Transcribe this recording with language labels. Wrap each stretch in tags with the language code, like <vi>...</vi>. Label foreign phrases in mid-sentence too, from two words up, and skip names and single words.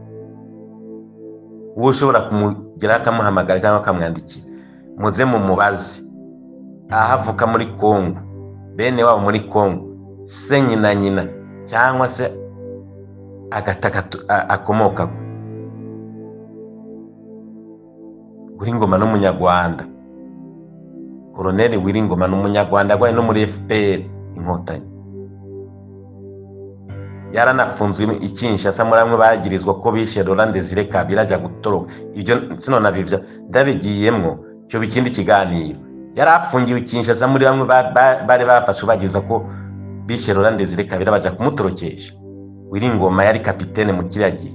<rn>Uwo ushobora kumugera akamuhamagara cyangwa akamwandikira, muze mumubaze ahavuka muri Kongo, bene wabo muri Kongo, se nyina cyangwa se agataka akomoka. Wiringoma n'umunyarwanda, Colonel Wiringoma n'umunyarwanda agwaye no muri FPR Inkotanyi. Yaranafunzwe Kinshasa, muri amwe bagirizwa ko bishe Laurent Desire Kabila ajya gutoroka. Ibyo sino nabivya ndabigiyemwo cyo bikindi kiganiro. Yarafungiwe Kinshasa, muri bamwe bari bafashe bagiza ko bishe Laurent Desire Kabila baja kumutorokesha. Wiringoma yari kapitene mu kiragi.</rn>